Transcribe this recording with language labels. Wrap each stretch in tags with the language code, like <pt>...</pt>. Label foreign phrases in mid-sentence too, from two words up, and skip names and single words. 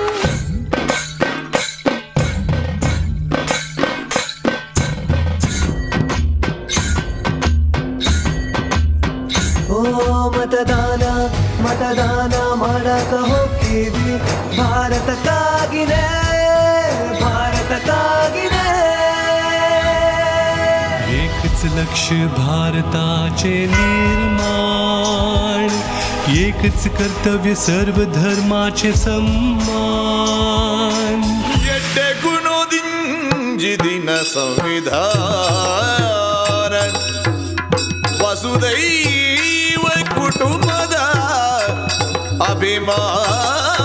<kn>ಓ ಮತದಾನ ಮಾಡಕ ಹೋಗ್ತೀವಿ ಭಾರತಕ್ಕಾಗಿನೇ</kn> <mr>एकच लक्ष्य भारताचे निर्माण एकच कर्तव्य सर्व धर्माचे सम्मान</mr> <tcy>ಎಡ್ಡೆ ಗುಣದಿಂಜಿದಿನ ಸಂವಿಧಾನ ವಸುದೈವ ಕುಟುಂಬದ ಅಭಿಮಾನ</tcy>